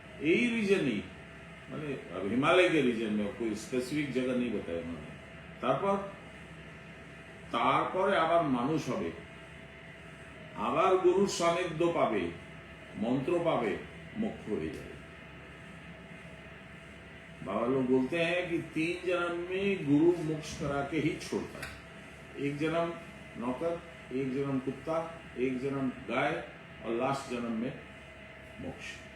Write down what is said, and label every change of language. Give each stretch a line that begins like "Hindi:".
Bangla: এই রিজনেই, মানে
Hindi: हिमालय के रीजन में, कोई स्पेसिफिक जगह नहीं बताया उन्होंने।
Bangla: তারপরে আবার মানুষ হবে, আবার গুরুর সান্নিধ্য পাবে,
Hindi: मंत्र पावे, मुक्त हो जाए। बाबा लोग बोलते हैं कि 3 जन्म में गुरु मोक्ष करा के ही छोड़ता है। एक जन्म नौकर, एक जन्म कुत्ता, एक जन्म गाय, और लास्ट जन्म में मोक्ष।